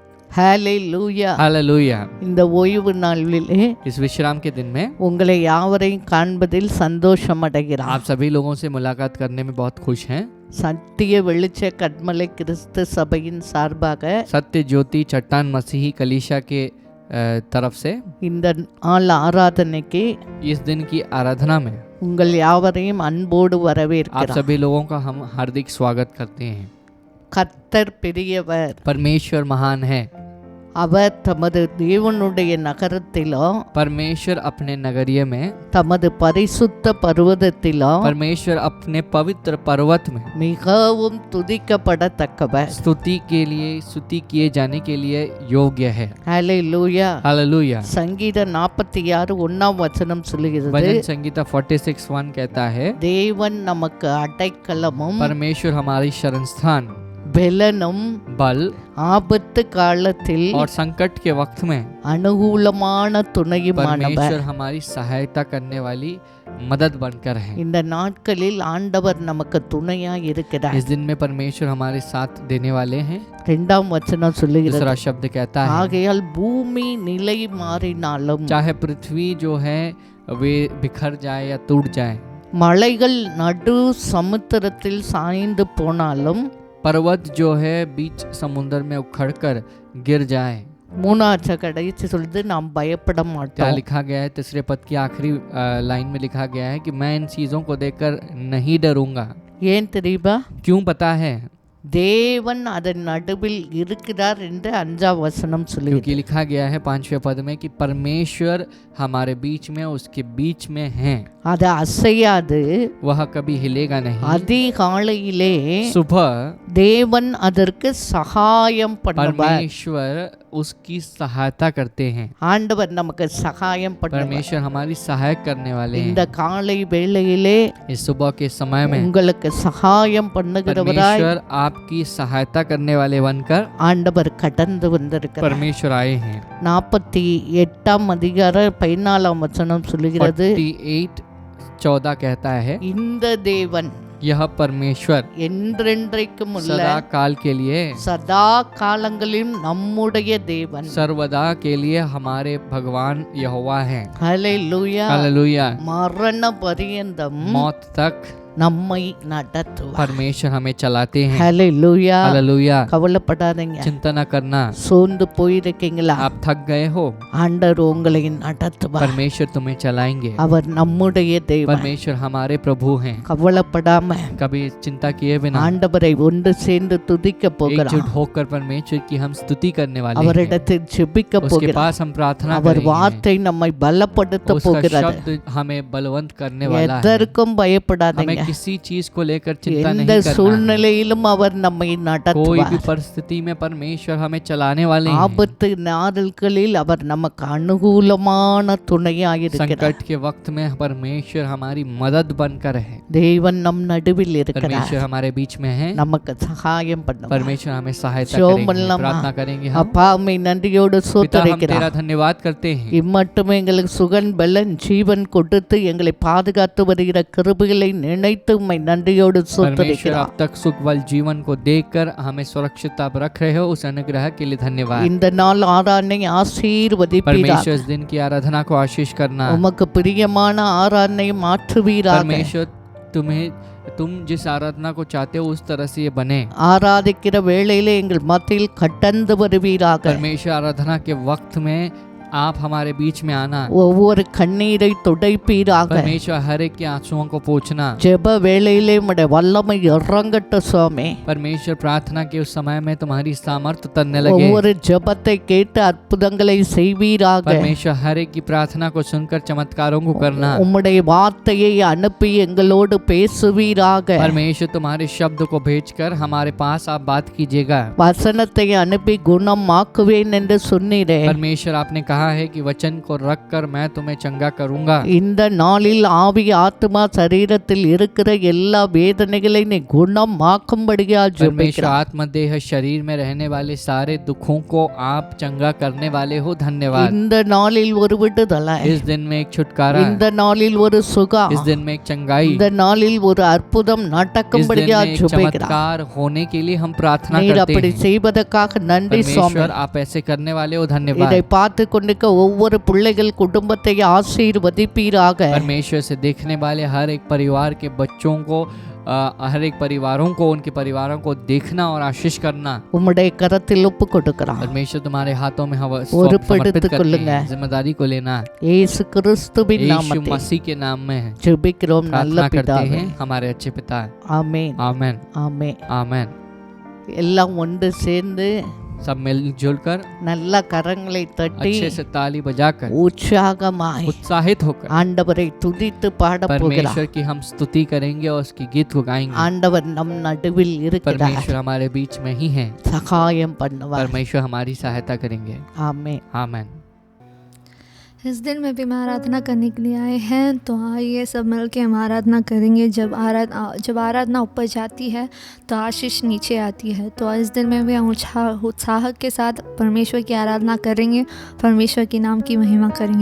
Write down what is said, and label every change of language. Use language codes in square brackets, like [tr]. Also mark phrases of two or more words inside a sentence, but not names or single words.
[ta] ஹalleluya. [hi] हालेलुया। [ta] இந்த ஓய்வு நாளிலே [hi] इस विश्राम के दिन में [ta] உங்களை யாவரையும் காண்பதில் சந்தோஷம் அடைகிறார். [hi] आप सभी लोगों से मुलाकात करने में बहुत खुश हैं। [ta] சத்திய வெளிச்ச கட்மலை கிறிஸ்து சபையின் சார்பாக [hi] सत्य ज्योति चट्टान मसीही कलीसिया के तरफ से [ta] இந்த நாள் ஆராதனைக்கு [hi] इस दिन की आराधना में [ta] உங்கள் யாவரையும் அன்போடு [hi] आप [ta] வரவேற்கிறார். [hi] सभी लोगों का हम हार्दिक स्वागत करते हैं। [ta] கர்த்தர் பெரியவர், [hi] परमेश्वर महान है। [ta] அவர் தமது தேவனுடைய நகரத்திலும் [hi] परमेश्वर अपने नगरीय में, [ta] தமது பரிசுத்த பர்வதத்திலும் [hi] परमेश्वर अपने पवित्र पर्वत में [ta] மிகவும் துதிக்கப்படத்தக்கவர். [hi] स्तुति के लिए, स्तुति किए जाने के लिए योग्य है। [ta] ஹalleluya. [hi] हालेलुया। [ta] சங்கீத 46 1ஆம் வசனம் சொல்லுகிறது, [hi] भजन संगीता 46:1 कहता है, [ta] தேவன் நமக்கு அடைக்கலமும் [hi] परमेश्वर हमारी शरण स्थान, [ta] பெலனும் [hi] बल [ta] ஆபத்து காலத்தில் [hi] और संकट के वक्त में [ta] அனுகூலமான துணையுமானவர். [hi] परमेश्वर हमारी सहायता करने वाली मदद बनकर है। [ta] இந்த நாட்களில் ஆண்டவர் நமக்கு துணையா இருக்கிறார். [hi] इस दिन में परमेश्वर हमारे साथ देने वाले हैं। [ta] 2ஆம் வசனம் சொல்லுகிறது, [hi] दूसरा शब्द कहता है, [ta] ஆகையால் பூமி நிலை மாறினாலும் [hi] चाहे पृथ्वी जो है वे बिखर जाए या टूट जाए, [ta] மலைகள் நடு சமுத்திரத்தில் சாய்ந்து போனாலும், [hi] पर्वत जो है बीच समुद्र में उखड़कर गिर जाए। [ta] மூணாச்ச கடைசி சொல்லுது, நாம் பயப்பட [hi] क्या [ta] மாட்டோம். [hi] लिखा गया है? तीसरे पद की आखिरी लाइन में लिखा गया है कि मैं इन चीजों को देखकर नहीं डरूंगा। [ta] ஏன் தெரியுமா? [hi] क्यों पता है? [ta] தேவன் அதன் நடுவில் இருக்கிறார் என்று 5ஆம் வசனம் சொல்லுகிறது. [hi] क्योंकि लिखा गया है 5वें पद में कि परमेश्वर हमारे बीच में, उसके बीच में हैं, [ta] அது அசையாது. [hi] वह कभी हिलेगा नहीं। [ta] அதிகாலையிலே [hi] सुबह [ta] தேவன் அதற்கு சகாயம் பண்ணுவார். [hi] परमेश्वर उसकी सहायता करते हैं। [ta] ஆண்டவர் நமக்கு சகாயம் பண்ணுவார். [hi] परमेश्वर हमारी सहायक करने वाले [ta] இந்த [hi] हैं। [ta] காலை வேளையிலே [hi] इस सुबह के समय में [ta] உங்களுக்கு சகாயம் பண்ணுகிறவராய் [hi] परमेश्वर आपकी सहायता करने वाले बनकर [ta] ஆண்டவர் கடந்து வந்திருக்கிறார். [hi] परमेश्वर आए हैं। [ta] 48ஆம் அதிகாரம் 14ஆம் வசனம் சொல்லுகிறது, [hi] 48:14 कहता है, [ta] இந்த தேவன் [hi] यह परमेश्वर [ta] என்றென்றைக்கும் உள்ள [hi] सदा काल के लिए, [ta] சதா காலங்களிலும் நம்முடைய தேவன். [hi] सर्वदा के लिए हमारे भगवान यहोवा हैं। [ta] ஹalleluya. [hi] हालेलुया। [ta] மரண பரியந்தம் [hi] मौत तक [ta] நம்மை நடத்துவார். [hi] परमेश्वर हमें चलाते हैं। [ta] ஹalleluya. [hi] हालेलुया। [ta] கவலைப்படாதீங்க. [hi] चिंता न करना। [ta] சோர்ந்து போயிருக்கீங்களா? [hi] आप थक गए हो, [ta] ஆண்டவர் உங்களை நடத்துவார். [hi] परमेश्वर तुम्हें चलाएंगे। [ta] அவர் நம்முடைய தேவன். [hi] परमेश्वर हमारे प्रभु हैं। [ta] கவலைப்படாம [hi] कभी चिंता किए बिना [ta] ஆண்டவரை ஒன்று சேர்ந்து துதிக்க போகிறோம். [hi] एकजुट होकर परमेश्वर की हम स्तुति करने वाले हैं। [ta] அவரிடத்தில் ஜெபிக்க [hi] उसके [ta] போகிறோம். [hi] पास हम प्रार्थना [ta] அவர் [hi] करेंगे। [ta] வார்த்தை நம்மை பலப்படுத்த [hi] उसका [ta] போகிறது. [hi] शब्द हमें बलवंत करने वाला है। [ta] எதற்கும் பயப்படாதீங்க. [hi] हमें किसी चीज को लेकर चिंता नहीं [ta] எந்த [hi] करना। [ta] சூழ்நிலையிலும் அவர் நம்மை [hi] कोई भी [ta] நடத்துவார். [hi] परिस्थिति में परमेश्वर हमें चलाने वाले हैं। [ta] ஆபத்து நாட்களில் அவர் நமக்கு அனுகூலமான துணையாயிருக்கிறார். [hi] संकट के वक्त में परमेश्वर हमारी मदद बनकर है। [ta] தேவன் நம் நடுவில் இருக்கிறார். [hi] परमेश्वर हमारे बीच में है। [ta] நமக்கு சகாயம் பண்ணுவார். [hi] परमेश्वर हमें सहायता शोम करेंगे। [ta] பண்ணலாமா? [hi] प्रार्थना करेंगे हम। [ta] அப்பா உம்மை நன்றியோடு [hi] पिता, हम [ta] சோத்தரிக்கிறோம். [hi] तेरा धन्यवाद करते हैं। [ta] இம்மட்டுமே எங்களுக்கு சுகன் பலன் ஜீவன் கொடுத்து எங்களை பாதுகாத்து வருகிற கிருபைகளை நினைத்து உம்மை நன்றியோடு [hi] परमेश्वर [ta] சோத்தரிக்கிறோம். [hi] अब तक सुख बल जीवन को देखकर हमें सुरक्षित आप रख रहे हो, उस अनुग्रह के लिए धन्यवाद। [ta] இந்த நாள் ஆராதனை ஆசீர்வதிப்பீராக. [hi] परमेश्वर इस दिन की आराधना को आशीष करना। [ta] உமக்கு பிரியமான ஆராதனை மாற்றுவீராக. [hi] परमेश्वर तुम जिस आराधना को चाहते हो उस तरह से ये बने। [ta] ஆராதிக்கிற வேளையிலே எங்கள் மத்தியில் கடந்து வருவீராக. [hi] परमेश्वर आराधना के वक्त में आप हमारे बीच में आना। [ta] ஒவ்வொரு கண்ணீரை துடைப்பீராக. [hi] परमेश्वर हर एक के आंसुओं को पोंछना। [ta] ஜெப வேளையிலே உம்முடைய வல்லமை இறங்கட்ட சுவாமி. [hi] परमेश्वर प्रार्थना के उस समय में तुम्हारी सामर्थ तनने लगे। [ta] ஒவ்வொரு ஜெபத்தை கேட்டு அற்புதங்களை செய்வீராக. [hi] परमेश्वर हर एक की प्रार्थना को सुनकर चमत्कारों को करना। [ta] உம்முடைய வார்த்தையை அனுப்பி எங்களோடு பேசுவீராக. [hi] परमेश्वर तुम्हारे शब्द को भेजकर हमारे पास आप बात कीजिएगा। [ta] வசனத்தை அனுப்பி குணமாக்குவேன் என்று சொன்னீரே. [hi] परमेश्वर आपने कहा कहा है कि वचन को रख कर मैं तुम्हें चंगा करूंगा। [ta] இந்த நாளில் ஆவி ஆத்மா சரீரத்தில் இருக்கிற எல்லா வேதனைகளை நீ குணமாக்கும்படியா [hi] परमेश्वर [ta] ஜெபிக்கிறோம். [hi] आत्मा देह शरीर में रहने वाले सारे दुखों को आप चंगा करने वाले हो। धन्यवाद। [ta] இந்த நாளில் ஒரு விடுதலை, [hi] इस दिन में एक छुटकारा, [ta] இந்த நாளில் ஒரு சுகம், [hi] इस दिन में एक चंगाई, [ta] இந்த நாளில் ஒரு அற்புதம் [hi] इस दिन [ta] நடக்கும்படியா [hi] में एक [ta] ஜெபிக்கிறோம். [hi] चमत्कार होने के लिए हम प्रार्थना [ta] நீர் [hi] करते [ta] அப்படி [hi] हैं। [ta] செய்வதற்காக நன்றி சுவாமி. [hi] परमेश्वर आप ऐसे करने वाले हो। धन्यवाद। [ta] இதை பார்த்து கொண்டிருக்க ஒவ்வொரு பிள்ளைகள் குடும்பத்தை ஆசீர்வதிப்பீராக. [hi] परमेश्वर से देखने वाले हर एक परिवार के बच्चों को, हर एक परिवारों को, उनके परिवारों को देखना और आशीष करना [ta] உம்முடைய கரத்தில் ஒப்பு கொடுக்கிறோம். [hi] परमेश्वर तुम्हारे हाथों में हम [ta] பொறுப்பெடுத்துக் [hi] समर्पित करते [ta] கொள்ளுங்க. [hi] हैं। जिम्मेदारी को लेना [ta] இயேசு கிறிஸ்துவின் [hi] यीशु [ta] நாமத்தில் [hi] मसीह के नाम में [ta] ஜெபிக்கிறோம் நல்ல [hi] प्रार्थना करते [ta] பிதாவே. [hi] हैं हमारे अच्छे पिता। [ta] ஆமென் [hi] आमेन [ta] ஆமென். [hi] आमेन। [ta] எல்லாம் ஒன்று சேர்ந்து [hi] सब मिलजुल कर [ta] நல்ல கரங்களை தட்டி [hi] अच्छे से ताली बजाकर [ta] உற்சாகமாய் [hi] उत्साहित होकर [ta] ஆண்டவரை துதித்து பாட போகிறார். [hi] परमेश्वर की हम स्तुति करेंगे और उसकी गीत को गाएंगे। [ta] ஆண்டவர் நம் நடுவில் இருக்கிறார். [hi] परमेश्वर हमारे बीच में ही है। [ta] சகாயம் பண்ணுவார். [hi] परमेश्वर हमारी सहायता करेंगे। [ta] ஆமென். [hi] आमेन। इस दिन में भी हम आराधना करने के लिए आए हैं, तो आइए सब मिल के हम आराधना करेंगे। जब आराधना ऊपर जाती है तो आशीष नीचे आती है। तो इस दिन में भी हम उत्साह के साथ परमेश्वर की आराधना करेंगे, परमेश्वर के नाम की महिमा करेंगे।